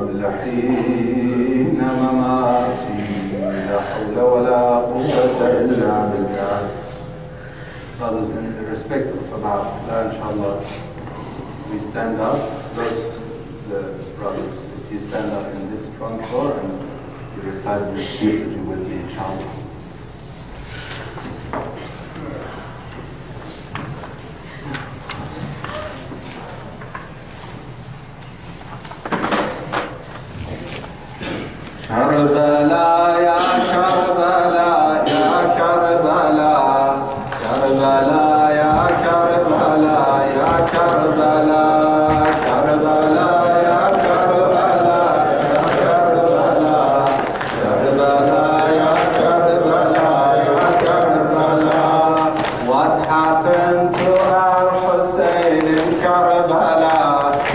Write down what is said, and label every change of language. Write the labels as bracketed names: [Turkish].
[Arabic] حين مماتي لا حول ولا قوة إلا بالله. [English] Brothers, in respect of about that, inshallah, we stand up. Those the brothers, if you stand up in this front row and you recite this eulogy with me, inshallah. [Arabic] كربلاء يا كربلاء يا كربلاء كربلاء يا كربلاء يا كربلاء كربلاء يا كربلاء يا كربلاء كربلاء يا كربلاء يا كربلاء. [English] What happened to our Hussein in Karbala?